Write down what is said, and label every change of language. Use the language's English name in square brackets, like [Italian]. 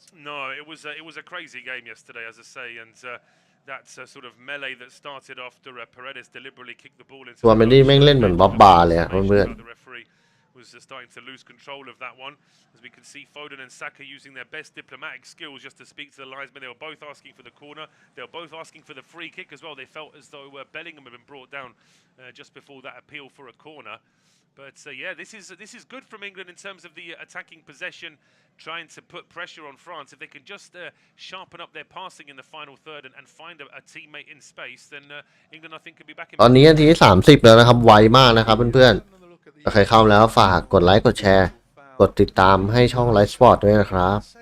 [English] No, it was a crazy game yesterday, as I say, and that sort of melee that started after Paredes deliberately kicked the ball into. [Thai] ตัวมันนี่แม่งเล่นเหมือนบ๊อบบาเลยอะเพื่อน [English] The referee was starting to lose control of that one, as we can see Foden and Saka using their best diplomatic skills just to speak to the linesman. They were both asking for the corner. They were both asking for the free kick as well. They felt as though Bellingham had been brought down just before that appeal for a corner. But yeah, this is good from England in terms of the attacking possession, trying to put pressure on France. If they can just sharpen up their passing in the final third and find a teammate in space, then England I think could be back in. [Thai] ตอนนี้นาทีที่30แล้วนะครับไวมากนะครับเพื่อนๆถ้าใครเข้าแล้วฝากกดไลค์กดแชร์กดติดตามให้ช่อง Life สดด้วยนะครับ